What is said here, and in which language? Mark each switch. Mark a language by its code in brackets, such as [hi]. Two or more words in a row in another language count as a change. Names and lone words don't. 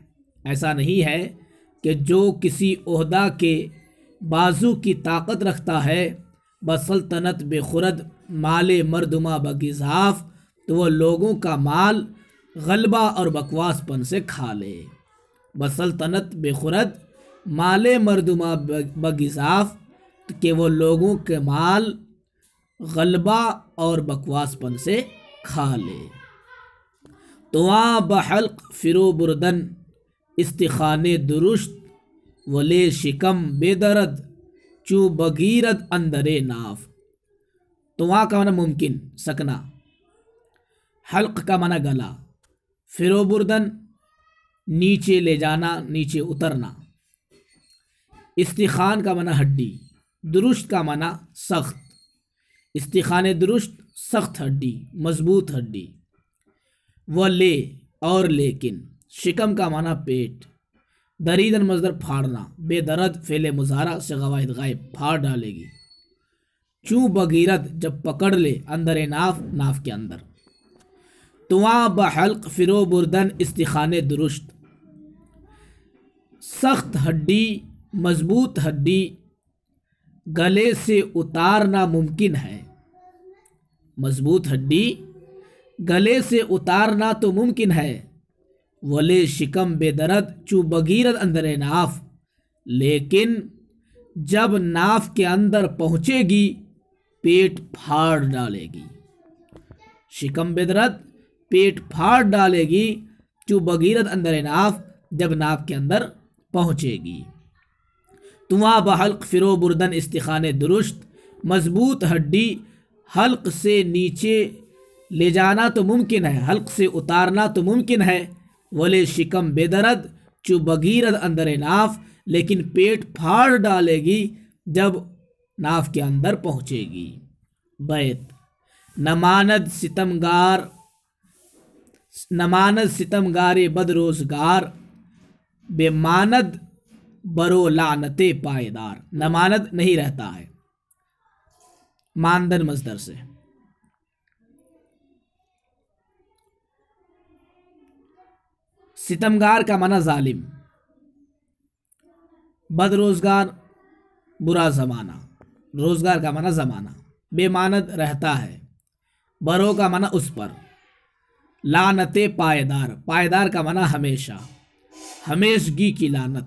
[ur] ایسا نہیں ہے کہ جو کسی عہدہ کے بازو کی طاقت رکھتا ہے، [fa] بسلطنت بے خرد مال مردما بگزاف، [ur] تو وہ لوگوں کا مال غلبہ اور بکواس پن سے کھا لے۔ [fa] بسلطنت بے خرد مال مردما بگزاف، [ur] کہ وہ لوگوں کے مال غلبہ اور بکواس پن سے کھا لے۔ [fa] تواں بحلق فرو بردن استخان درشت، ولے شکم بے درد چو بگیرد اندر ناف۔ [ur] تواں کا معنی ممکن، سکنا، حلق کا معنی گلا، [fa] فرو بردن [ur] نیچے لے جانا، نیچے اترنا، استخان کا معنی ہڈی، درشت کا معنی سخت، [fa] استخان درشت [ur] سخت ہڈی، مضبوط ہڈی۔ ولے اور لیکن، شکم کا معنی پیٹ، دریدن مصدر پھاڑنا، بے درد فعل مضارع سے غوائد غائب، پھاڑ ڈالے گی۔ [fa] چوں بگیرد [ur] جب پکڑ لے، [fa] اندر ناف، [ur] ناف کے اندر۔ [fa] تواں بحلق فرو بردن استخان درشت، [ur] سخت ہڈی، مضبوط ہڈی گلے سے اتارنا ممکن ہے۔ مضبوط ہڈی گلے سے اتارنا تو ممکن ہے۔ [fa] ولے شکم بے درد چو بگیرد اندر ناف، [ur] لیکن جب ناف کے اندر پہنچے گی پیٹ پھاڑ ڈالے گی۔ [fa] شکم بے درد [ur] پیٹ پھاڑ ڈالے گی، [fa] چو بگیرد اندر ناف، [ur] جب ناف کے اندر پہنچے گی۔ [fa] تواں بحلق فرو بردن استخان درشت، [ur] مضبوط ہڈی حلق سے نیچے لے جانا تو ممکن ہے، حلق سے اتارنا تو ممکن ہے۔ [fa] ولے شکم بے درد چو بگیرد اندر ناف، [ur] لیکن پیٹ پھاڑ ڈالے گی جب ناف کے اندر پہنچے گی۔ بیت، [fa] نماند ستمگار بد روزگار، بے ماند برو لعنت پائیدار۔ [ur] نماند نہیں رہتا ہے، ماندن مصدر سے۔ ستمگار کا معنی ظالم، [fa] بد روزگار [ur] برا زمانہ، روزگار کا معنی زمانہ، [fa] بے ماند [ur] رہتا ہے، برو کا معنی اس پر، [fa] لعنت پائیدار، [ur] پائیدار کا معنی ہمیشہ، ہمیشگی کی لعنت۔